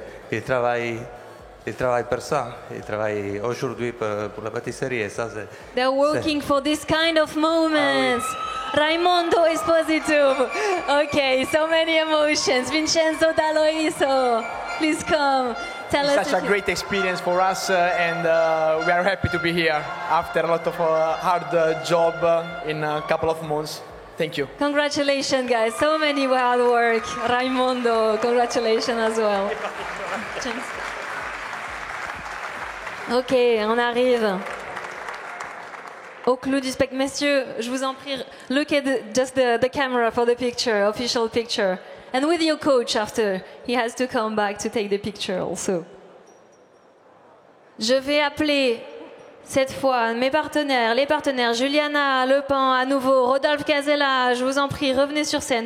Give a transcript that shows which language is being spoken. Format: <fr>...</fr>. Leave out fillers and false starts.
<fr>Et il travaille pour ça. Il travaille aujourd'hui pour la pâtisserie. Et ça,</fr> <en>They're working for this kind of moments. Raimondo Esposito. Okay, so many emotions. Vincenzo D'Aloiso, please come. Tell us. Such a great experience for us, and we are happy to be here after a lot of hard job in a couple of months. Thank you. Congratulations, guys. So many hard work. Raimondo, congratulations as well.</en> <fr>Ok, on arrive au clou du spectacle. Messieurs, je vous en prie,</fr> <en>look at the camera for the picture, official picture. And with your coach after. He has to come back to take the picture also.</en> <fr>Je vais appeler cette fois mes partenaires, les partenaires Juliana Lepan à nouveau, Rodolphe Casella, je vous en prie, revenez sur scène.</fr>